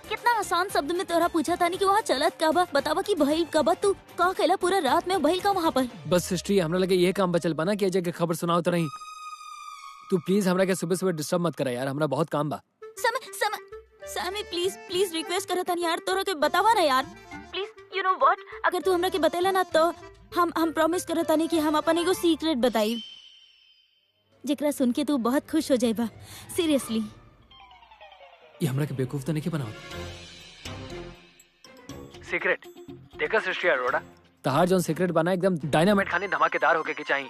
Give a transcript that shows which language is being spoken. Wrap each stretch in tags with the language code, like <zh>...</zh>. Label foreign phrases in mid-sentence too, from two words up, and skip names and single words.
<bho>कितना आसान शब्द में तोरा पूछा था नहीं कि वहाँ चलत का बा, बतावा कि भइल का बा। तू का कहला पूरा रात में भइल का वहाँ पर? बस सृष्टि, हमरा लगे ये काम बचल बना कि अजय के खबर सुनाओ तो नहीं। तू प्लीज हमरा के सुबह सुबह डिस्टर्ब मत करा यार, हमरा बहुत काम बा। समय</bho> <en>please please request</en> <bho>करता नहीं यार, तोरा के बतावा ना यार प्लीज।</bho> <en>you know what,</en> <bho>अगर तू हमरा के बतेला ना तो हम प्रॉमिस करता नहीं कि हम अपन एगो सीक्रेट बताई जेकरा सुन के तू बहुत खुश हो जाएबा। सीरियसली। ये हमरा के बेवकूफ तो नहीं बनाओ। सीक्रेट देखा सृष्टि अरोड़ा, तहार जोन सीक्रेट बना एकदम डायनामाइट खाने धमाकेदार होके के चाहिए।</bho>